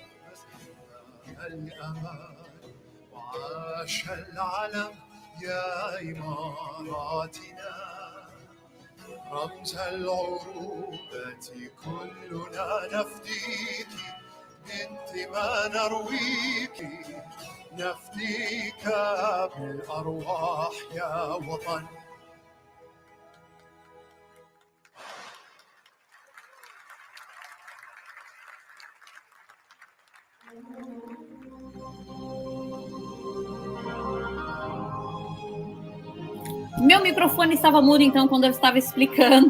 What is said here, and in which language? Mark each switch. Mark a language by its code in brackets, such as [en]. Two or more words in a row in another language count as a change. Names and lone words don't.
[ar] الأمان وعاش العلم يا إماراتنا رمز العروبة كلنا نفديك بنت ما نرويك نفديك بالأرواح يا وطن. [pt] Meu microfone estava mudo, então, quando eu estava explicando.